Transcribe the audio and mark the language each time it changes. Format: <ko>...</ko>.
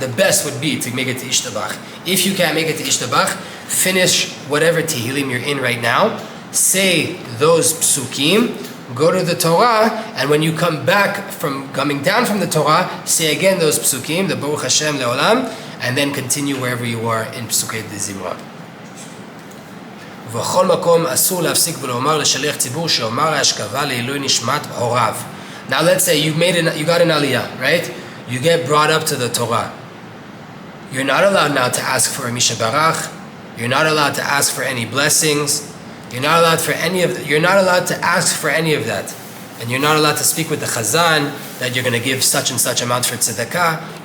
<en>The best would be to make it to Ishtabach. If you can't make it to Ishtabach, finish whatever Tehillim you're in right now, say those Psukim, go to the Torah, and when you come back from coming down from the Torah, say again those Psukim, the Baruch Hashem Le'olam, and then continue wherever you are in Pesukei deZimra.</en> <he>ובכל מקום אסור להפסיק ולומר לשליח ציבור שאומר ההשכבה לעילוי נשמת הוריו.</he> <en>Now let's say you got an aliyah, right? You get brought up to the Torah. You're not allowed now to ask for a Misha Barach. You're not allowed to ask for any blessings. You're not allowed to ask for any of that. And you're not allowed to speak with the Chazan that you're going to give such and such amount for tzedakah.</en>